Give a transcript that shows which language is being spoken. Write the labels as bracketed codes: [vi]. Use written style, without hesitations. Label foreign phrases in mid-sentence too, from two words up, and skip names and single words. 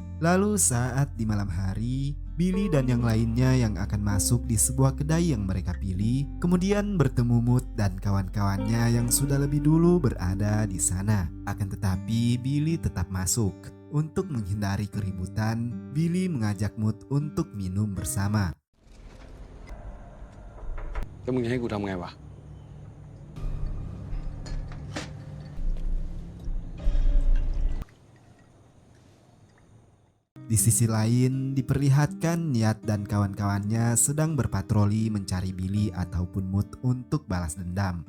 [id] Lalu saat di malam hari, Billy dan yang lainnya yang akan masuk di sebuah kedai yang mereka pilih, kemudian bertemu Mut dan kawan-kawannya yang sudah lebih dulu berada di sana. Akan tetapi Billy tetap masuk. Untuk menghindari keributan, Billy mengajak Mut untuk minum bersama. [th] 咁มึงให้กูทำไงวะ [id] Di sisi lain, diperlihatkan Niat dan kawan-kawannya sedang berpatroli mencari Billy ataupun Mut untuk balas dendam.